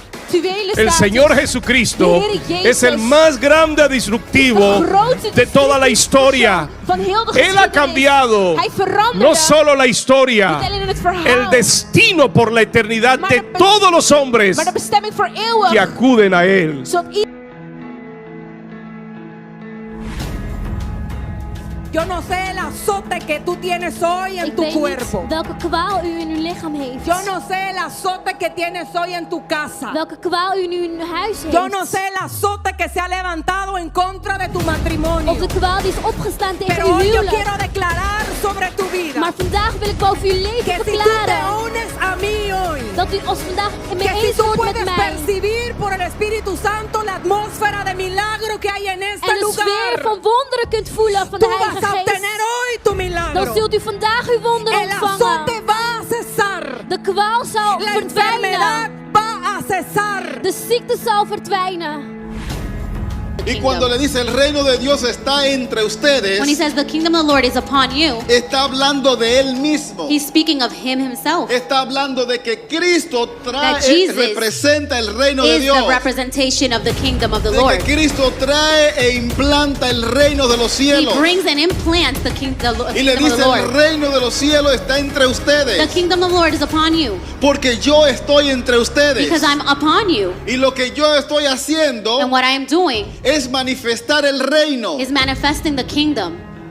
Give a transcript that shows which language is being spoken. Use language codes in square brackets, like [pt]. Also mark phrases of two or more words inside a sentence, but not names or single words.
[nl] actuele [es] El status. Señor Jesucristo [nl] De Heer Jezus [es] es el más grande disruptivo [nl] de grootste [es] de toda la historia. [nl] van heel de [es] Él ha [nl] geschiedenis. [es] cambiado [nl] Hij veranderde [es] no solo la [nl] niet [es] historia, [nl] alleen in het verhaal, [es] el destino por la eternidad [nl] maar de de [es] todos los hombres [nl] maar de bestemming voor [es] que [nl] eeuwig. [es] acuden a Él. [nl] Zodat [es] Yo no sé el azote que tú tienes hoy en [nl] ik [es] tu [nl] weet [es] cuerpo. [nl] niet welke kwaal u in uw lichaam heeft. [es] Yo no sé el azote que tienes hoy en tu casa. [nl] Welke kwaal u in uw huis heeft. [es] Yo no sé el azote que se ha levantado en contra de tu matrimonio. [nl] Of de kwaal die is opgestaan tegen [es] Pero [nl] uw [es] hoy yo [nl] huwelijk. [es] quiero declarar sobre tu vida [nl] Maar vandaag wil ik boven uw leven [es] que si tú te [nl] verklaren [es] unes a mí hoy, [nl] dat u als vandaag mee [es] que si [nl] eens [es] tú [nl] wordt [es] puedes [nl] met mij. [es] percibir por el Espíritu Santo la atmósfera de milagro que hay en este [nl] En de sfeer [es] lugar, [nl] van wonderen kunt voelen van [es] tú [nl] de [es] vas [nl] Heilige [es] a obtener [nl] Geest. [es] hoy tu [nl] Dan [es] milagro. [nl] zult u vandaag uw wonder [es] El azote [nl] ontvangen. [es] va a cesar. [nl] De kwaal zal [es] La enfermedad [nl] verdwijnen. [es] va a cesar. [nl] De ziekte zal verdwijnen. [es] Y cuando le dice el reino de Dios está entre ustedes, [en] When he says the kingdom of the Lord is upon you, [es] está hablando de él mismo. [en] he's speaking of him himself. [es] Está hablando de que Cristo [en] That Jesus [es] representa el reino de [en] Is [es] Dios. [en] the representation of the kingdom of the [es] De [en] Lord. [es] que Cristo trae e implanta el reino de los [en] He [es] cielos. [en] brings and implants the kingdom of [es] Y le [en] the [es] dice el [en] Lord. [es] reino de los cielos está entre [en] The [es] ustedes. [en] kingdom of the Lord is upon you [es] Porque yo estoy entre ustedes. [en] because I'm upon you. [es] Y lo que yo estoy haciendo [en] And what I am doing [es] es manifestar el reino. [en] is manifesting the kingdom.